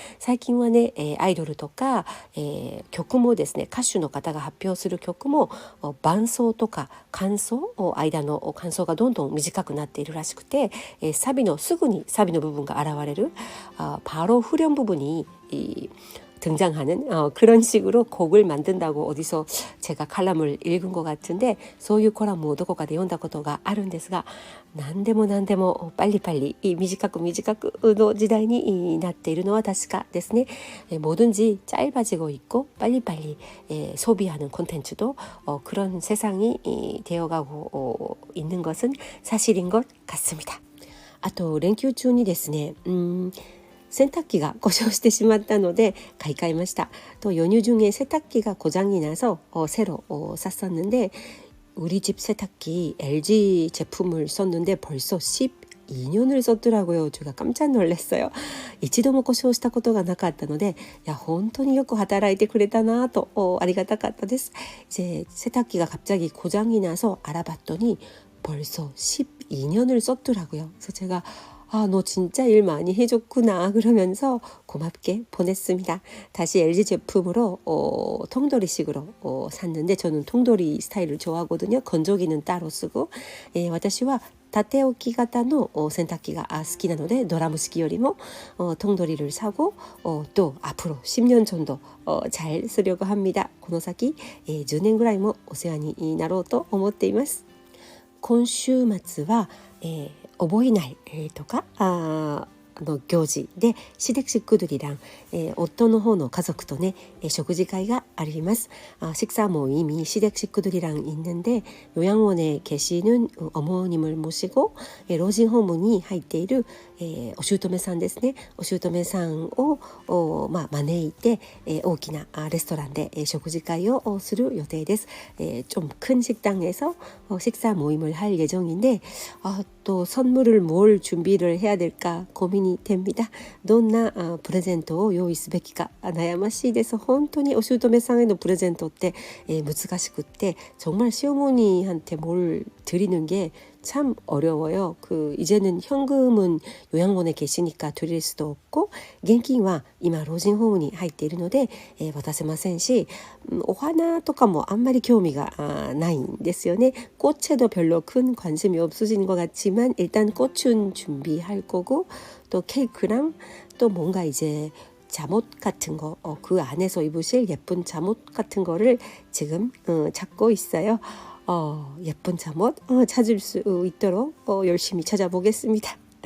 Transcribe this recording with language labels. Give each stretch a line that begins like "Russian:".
Japanese: 最近はね、アイドルとか、曲もですね歌手の方が発表する曲も伴奏とか間奏間の間奏がどんどん短くなっているらしくて、すぐにサビの部分が現れる
Korean: 바로 후렴 부분이 등장하는 그런 식으로 곡을 만든다고 어디서 제가 칼럼을 읽은 것 같은데
Japanese: そういうコラムをどこかで読んだことがあるんですが何でも
Korean: 빨리빨리
Japanese: 短くの時代になっているのは確かですね.
Korean: 뭐든지 짧아지고 있고 빨리빨리 소비하는 콘텐츠도 그런 세상이 되어가고 있는 것은 사실인 것 같습니다.
Japanese: あと連休中にですね洗濯機が故障してしまったので買い替えました.
Korean: 또 연휴 중에 세탁기가 고장이 나서 새로 샀었는데 우리 집 세탁기 LG 제품을 썼는데 벌써 12년을 썼더라고요. 제가 깜짝 놀랐어요.
Japanese: 一度も故障したことがなかったので本当によく働いてくれたなとありがたかったです.
Korean: 이제 세탁기가 갑자기 고장이 나서 알아봤더니 벌써 12년을 썼더라고요. 그래서 제가 너 진짜 일 많이 해줬구나 그러면서 고맙게 보냈습니다. 다시 LG 제품으로 통돌이식으로 샀는데 저는 통돌이 스타일을 좋아하거든요. 건조기는 따로 쓰고
Japanese: 私は縦置き型の洗濯機が好きなのでドラム式よりも
Korean: 통돌이를 사고 또 앞으로 10년 정도 잘 쓰려고 합니다.
Japanese: この先10年ぐらいもお世話になろうと思っています。今週末は、覚えないとかの行事で
Korean: 시댁식구들이랑
Japanese: 夫の方の家族とね食事会があります。
Korean: 식사 모임이 시댁식구들이랑 있는데 요양원에 계시는 어머님을 모시고
Japanese: 老人ホームに入っているお姑さんですね。お姑さんを招いて大きなレストランで食事会をする予定です。
Korean: 좀 큰 식당에서 식사 모임을 할 예정인데 또 선물을 뭘 준비를 해야 될까 고민이 됩니다.
Japanese: どんなプレゼントを用意すべきか悩ましいです。本当にお姑さんへのプレゼントって難しくって
Korean: 정말 시어머니한테 뭘 드리는 게 참 어려워요. 이제는 현금은 요양원에 계시니까 드릴 수도 없고
Japanese: 現金は今老人ホームに入っているので渡せませんしお花とかもあんまり興味がないんですよね。
Korean: 꽃에도 별로 큰 관심이 없으신 것 같지만 일단 꽃은 준비할 거고 또 케이크랑 또 뭔가 이제 잠옷 같은 거 그 안에서 입으실 예쁜 잠옷 같은 거를 지금 찾고 있어요. 예쁜 잠옷 찾을 수 있도록 열심히 찾아보겠습니다.